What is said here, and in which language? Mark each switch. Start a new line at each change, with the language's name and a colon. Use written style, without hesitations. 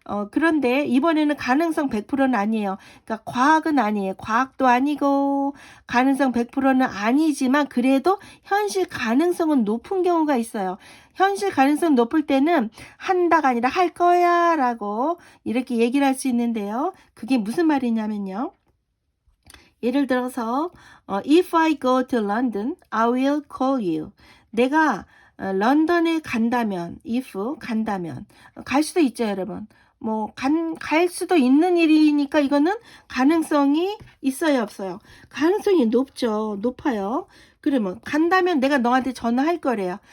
Korean: 그런데 이번에는 가능성 100%는 아니에요. 그러니까 과학은 아니에요. 과학도 아니고 가능성 100%는 아니지만 그래도 현실 가능성은 높은 경우가 있어요. 현실 가능성 높을 때는 한다가 아니라 할 거야 라고 이렇게 얘기를 할 수 있는데요. 그게 무슨 말이냐면요. 예를 들어서
English: If I go to London, I will call you.
Korean: 내가 런던에 간다면, if 간다면 갈 수도 있죠, 여러분. 뭐 갈 수도 있는 일이니까 이거는 가능성이 있어요, 없어요? 가능성이 높죠. 높아요. 그러면 간다면 내가 너한테 전화할 거래요.